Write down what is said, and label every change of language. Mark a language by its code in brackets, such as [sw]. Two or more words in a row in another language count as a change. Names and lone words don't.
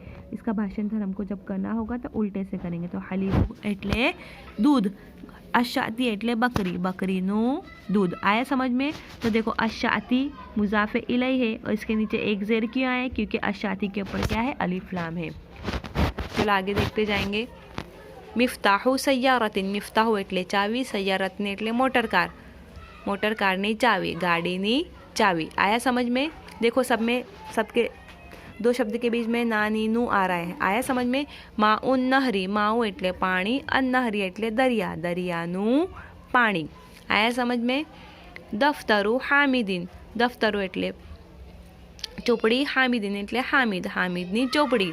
[hi] इसका भाषांतर हमको जब करना होगा तो उल्टे से करेंगे। [gu] તો હલીબુ એટલે દૂધ, અશાતી એટલે બકરી, બકરીનું દૂધ। [hi] आया समझ में? तो देखो अशाती [ar] مضاف إليه [hi] है और इसके नीचे एक ज़ेर क्यों आया? क्योंकि अशाती के ऊपर क्या है? [ar] ألف لام [hi] है। चलो आगे देखते जाएंगे। [ar] مفتاح سيارة, [gu] મિફ્તાહુ એટલે ચાવી, સય્યારતિન એટલે મોટર કાર, મોટર કારની ચાવી, ગાડીની ચાવી। [hi] आया समझ में? देखो सब में सबके दो शब्द के बीच में [gu] ના ની નૂ [hi] आ रहा है। आया समझ में? [ar] ماء النهر, [gu] માઊ એટલે પાણી, [ar] النهر [gu] એટલે દરિયા, દરિયાનું પાણી। [hi] आया समझ में? [ar] دفتر حامد, [gu] દફ્તરુ એટલે ચોપડી, હામિદીન એટલે હામિદ, હામિદની ચોપડી।